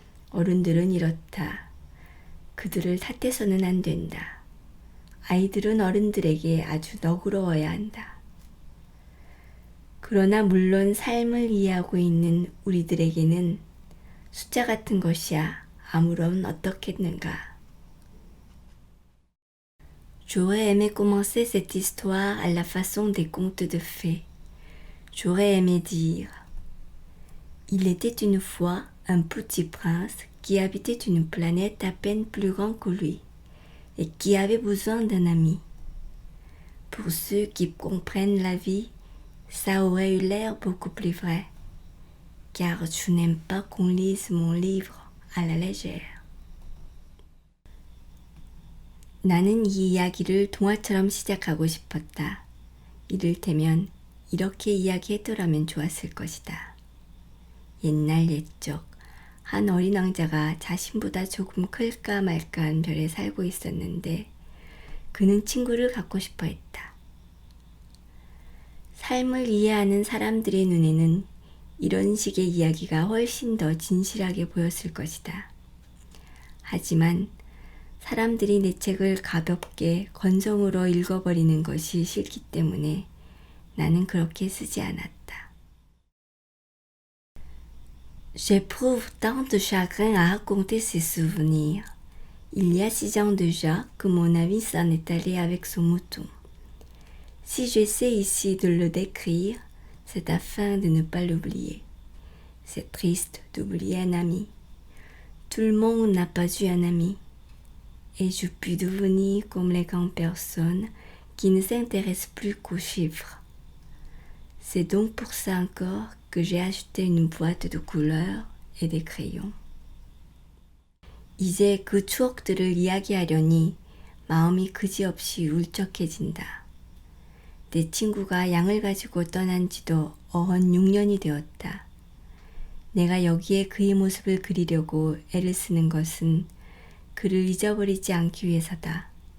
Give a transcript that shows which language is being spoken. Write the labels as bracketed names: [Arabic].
[Korean] 어른들은 이렇다. 그들을 탓해서는 안 된다. 아이들은 어른들에게 아주 너그러워야 한다. 그러나 물론 삶을 이해하고 있는 우리들에게는 숫자 같은 것이야 아무런 어떻겠는가. [French] J'aurais aimé commencer cette histoire à la façon des contes de fées. J'aurais aimé dire il était une fois un petit prince qui habitait une planète à peine plus grande que lui et qui avait besoin d'un ami. Pour ceux qui comprennent la vie, ça aurait eu l'air beaucoup plus vrai, car je n'aime pas qu'on lise mon livre à la légère. [Korean] 나는 이 이야기를 동화처럼 시작하고 싶었다. 이를테면 이렇게 이야기했더라면 좋았을 것이다. 옛날 옛적 한 어린 왕자가 자신보다 조금 클까 말까한 별에 살고 있었는데 그는 친구를 갖고 싶어 했다. 삶을 이해하는 사람들의 눈에는 이런 식의 이야기가 훨씬 더 진실하게 보였을 것이다. 하지만 사람들이 내 책을 가볍게 건성으로 읽어버리는 것이 싫기 때문에 나는 그렇게 쓰지 않았다. [French] J'éprouve tant de chagrin à raconter ces souvenirs. Il y a 6 ans déjà que mon ami s'en est allé avec son mouton. Si j'essaie ici de le décrire, c'est afin de ne pas l'oublier. C'est triste d'oublier un ami. Tout le monde n'a pas eu un ami. Et je puis devenir comme les grandes personnes qui ne s'intéressent plus qu'aux chiffres. C'est donc pour ça encore que j'ai acheté une boîte de couleurs et des crayons. [Korean] 이제 그 추억들을 이야기하려니 마음이 그지없이 울적해진다. 내 친구가 양을 가지고 떠난 지도 어언 6년이 되었다. 내가 여기에 그의 모습을 그리려고 애를 쓰는 것은 그를 잊어버리지 않기 위해서다.